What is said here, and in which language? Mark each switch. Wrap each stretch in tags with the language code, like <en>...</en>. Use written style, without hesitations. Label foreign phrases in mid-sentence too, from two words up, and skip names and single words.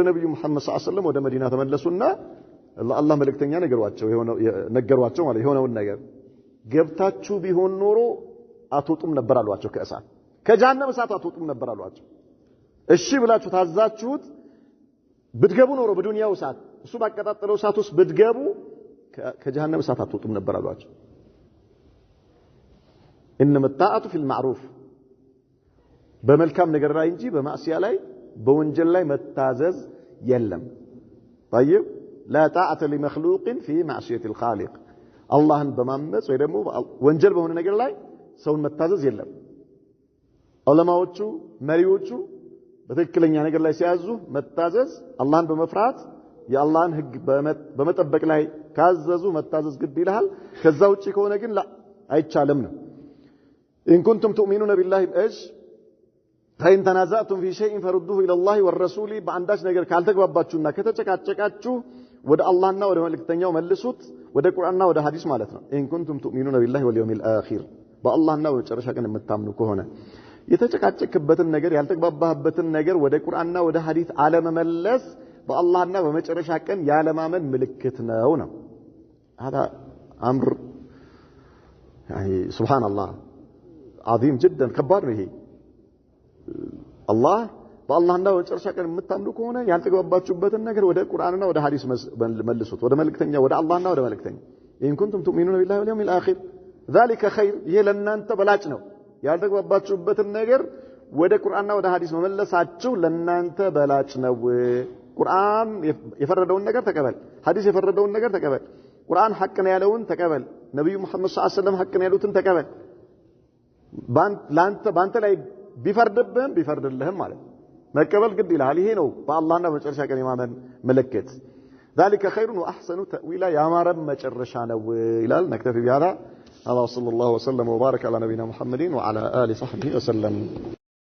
<am>ነብዩ መሐመድ</am> <ar>صلى الله عليه وسلم</ar> <am>ወደ መዲና ተመለሱና ለአላህ መልእክተኛ ነገሯቸው ማለት የሆነውን ነገር ገብታችሁ ቢሆን ኖሮ አትወጡም ነበር አሏቸው ከእሳት ከጀሃነም እሳት አትወጡም ነበር አሏቸው እሺ ብላችሁ ታዛችሁት ብትገቡ ኖሮ በዱንያው እሳት እሱ ባቀጣጠለው እሳት ውስጥ ብትገቡ ከጀሃነም እሳት አትወጡም ነበር አሏቸው</am> <ar>انما الطاعه في المعروف</ar> <am>በመልካም ነገር ላይ እንጂ በማዕሲያ ላይ በወንጀል ላይ መታዘዝ የለም</am> <ar>طيب لا طاعه لمخلوق في معصيه الخالق</ar> <am>አላህን በማመጽ ወይ ደግሞ ወንጀል በሆነ ነገር ላይ ሰውን መታዘዝ የለም ዑለማዎቹ መሪዎቹ በትክክለኛ ነገር ላይ ሲያዙ መታዘዝ አላህን በመፍራት የአላህን ህግ በመጠበቅ ላይ ካዘዙ መታዘዝ ግድ ይላል ከዛ ውጪ ከሆነ ግን አይቻልም ነው</am> <ar>إن كنتم تؤمنون بالله بإيش فإن تنازعتم في شيء فردوه إلى الله والرسول</ar> <am>بعنداش ነገር ካልተግባባችሁና ከተጨቃጨቃችሁ ወደ አላህና ወደ መልእክተኛው መልሱት ወደ ቁርአንና ወደ ሐዲስ ማለት ነው</am> <ar>إن كنتم تؤمنون بالله واليوم الآخر</ar> <am>በአላህና በመጨረሻ ቀን የምታምኑ ከሆነ የተጨቃጨቅበትን ነገር ያልተግባባህበትን ነገር ወደ ቁርአንና ወደ ሐዲስ አለመመለስ በአላህና በመጨረሻ ቀን ያለማመን ምልክት ነው</am> <ar>هذا امر يعني سبحان الله عظيم جدا</ar> <am>ከባድ ነው ይሄ አላህ በአላህና በመጨረሻ ቀን የምታምኑ ከሆነ ያልተግባባችሁበትን ነገር ወደ ቁርአንና ወደ ሐዲስ መልሱት ወደ መልእክተኛ ወደ አላህና ወደ መልእክተኛ</am> <ar>إن كنتم تؤمنون بالله واليوم الآخر ذلك خير</ar> <am>ይሄ ለእናንተ በላጭ ነው ያልተግባባችሁበትን ነገር ወደ ቁርአንና ወደ ሐዲስ መመለሳችሁ ለእናንተ በላጭ ነው ቁርአን የፈረደውን ነገር ተቀበል ሐዲስ የፈረደውን ነገር ተቀበል ቁርአን ሐቅ ነው ያለውን ተቀበል ነብዩ መሐመድ</am> <ar>صلى الله عليه وسلم</ar> <am>ሐቅ ነው ያሉትን ተቀበል ባንተ ላይ ቢፈርድልህም ማለት መቀበል ግድ ይላል ይሄ ነው በአላህና በመጨረሻ ቀን የማመን ምልክት</am> <ar>ذلك خير واحسن تاويلا يا مرم</ar> <am>መጨረሻ ነው ይላል</am> <ar>نكتفي بهذا الله صلى الله وسلم وبارك على نبينا محمد وعلى اله وصحبه وسلم</ar>